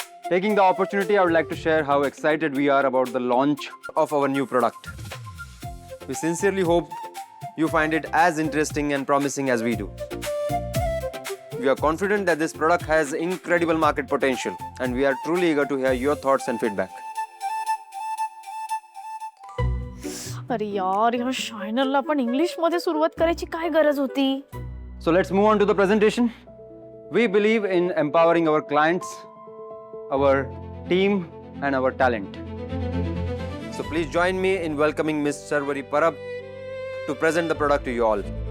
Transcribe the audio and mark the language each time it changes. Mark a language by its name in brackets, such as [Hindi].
[English] Taking the opportunity, I would like to share how excited we are about the launch Of our new product. We sincerely hope you find it as interesting and promising as we do. We are confident that this product has incredible market potential and we are truly eager to hear your thoughts and feedback. [Marathi] अरे यार, ह्या शायनरला पण English मध्ये सुरुवात करायची काय गरज होती? [English] So let's move on to the presentation. We believe in empowering our clients, our team and our talent. So please join me in welcoming Ms. Sarvari Parab to present the product to you all.